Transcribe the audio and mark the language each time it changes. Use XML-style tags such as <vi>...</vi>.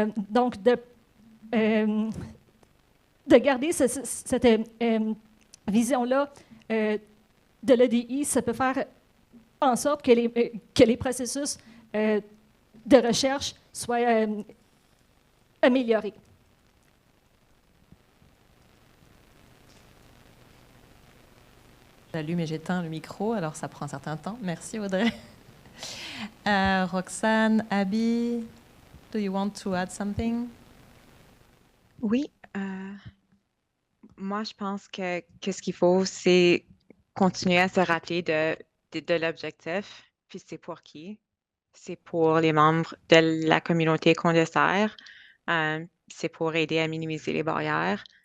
<fr>Donc, de garder cette vision-là de l'EDI, ça peut faire en sorte que les processus de recherche soient améliorés. J'allume et j'éteins le micro, alors ça prend un certain temps. Merci Audrey.</fr> <en>Roxanne, Abby, do you want to add something?</en> <fr>Oui, moi je pense que ce qu'il faut, c'est continuer à se rappeler de l'objectif, puis c'est pour qui? C'est pour les membres de la communauté qu'on dessert, c'est pour aider à minimiser les barrières.</fr>